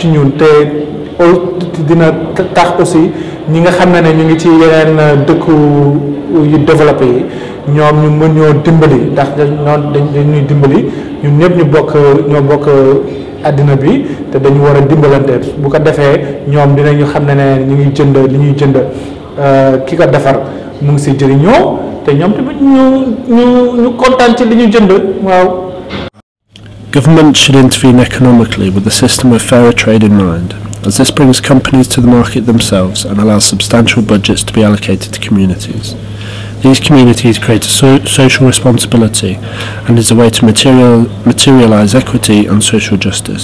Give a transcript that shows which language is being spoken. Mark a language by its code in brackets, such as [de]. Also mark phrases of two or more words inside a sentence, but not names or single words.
[wo] ñun te dina tax aussi ñi nga xam ne ñu ngi ci yeneen dëkku yu développé yi ñoom ñu mën ñoo dimbali ndax dañuy dimbali ñun ñëpp ñoo bokk àddina bi te dañu war a dimbalante bu ko defee ñoom dinañu xam ne ñu ngi jënd li ñuy jënd ki ko defar mu ngi si jëriñoo te ñoom tamit ñu kontaan ci li ñu jënd waaw. [en] Government should intervene economically with a system of fairer trade in mind, as this brings companies to the market themselves and allows substantial budgets to be allocated to communities. These communities create a social responsibility and is a way to materialise equity and social justice.